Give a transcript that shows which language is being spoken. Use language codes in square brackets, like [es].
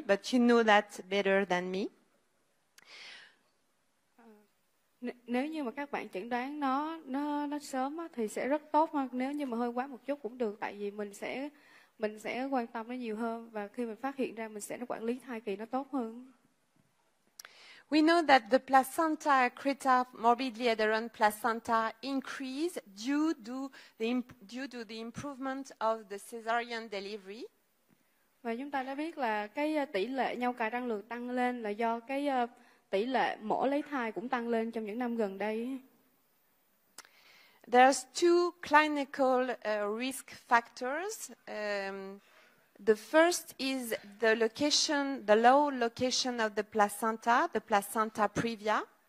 [en] But you know that better than me. [vi] Nếu như mà các bạn chẩn đoán nó sớm á, thì sẽ rất tốt hơn. Nếu như mà hơi quá một chút cũng được, tại vì mình sẽ quan tâm nó nhiều hơn, và khi mình phát hiện ra mình sẽ quản lý thai kỳ nó tốt hơn. [en] We know that the placenta accreta morbidly adherent placenta increase due to the improvement of the cesarean delivery. [vi] Và chúng ta đã biết là cái tỷ lệ nhau cài răng lược tăng lên là do cái tỷ lệ mổ lấy thai cũng tăng lên trong những năm gần đây. [en] There's two clinical risk factors. The first is the low location of the placenta previa.